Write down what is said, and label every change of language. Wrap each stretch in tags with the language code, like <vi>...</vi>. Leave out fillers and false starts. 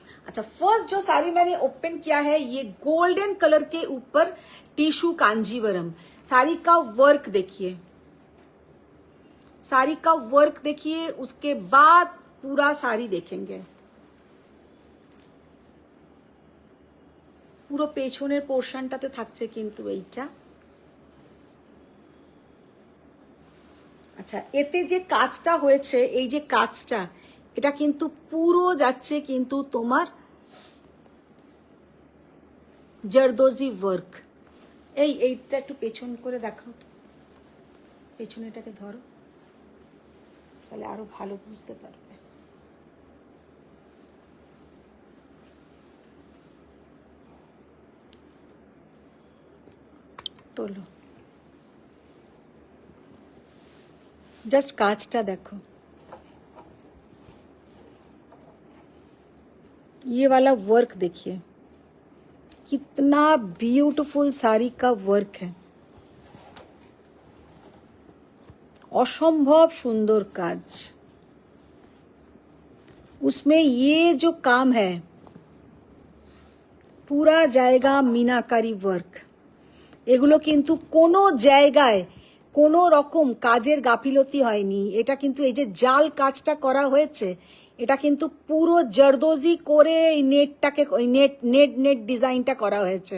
<hi>अच्छा फर्स्ट जो साड़ी मैंने ओपन किया है ये गोल्डन कलर के ऊपर टिश्यू कांजीवरम, साड़ी का वर्क देखिए, साड़ी का वर्क देखिए, उसके बाद पूरा साड़ी देखेंगे,</hi> <bn>পুরো পেছনের পোরশনটাতে থাকছে কিন্তু এইটা। আচ্ছা এতে যে কাজটা হয়েছে, এই যে কাজটা, এটা কিন্তু পুরো যাচ্ছে কিন্তু তোমার জরদোজি ওয়ার্ক। এইটা একটু পেছন করে দেখাও তো, পেছনেটাকে ধরো তাহলে আরো ভালো বুঝতে পারবে। তোলো जस्ट कांचटा देखो,</bn> <hi>ये वाला वर्क देखिए, कितना ब्यूटीफुल साड़ी का वर्क है, असंभव सुंदर काज, उसमें ये जो काम है पूरा जाएगा मीनाकारी वर्क।</hi> <bn>এগুলো কিন্তু কোনো জায়গায় কোনো রকম কাজের গাফিলতি হয়নি, এটা কিন্তু এই যে জাল কাজটা করা হয়েছে, এটা কিন্তু পুরো জরদোজি করে এই নেটটাকে, ওই নেট নেট নেট ডিজাইনটা করা হয়েছে।</bn>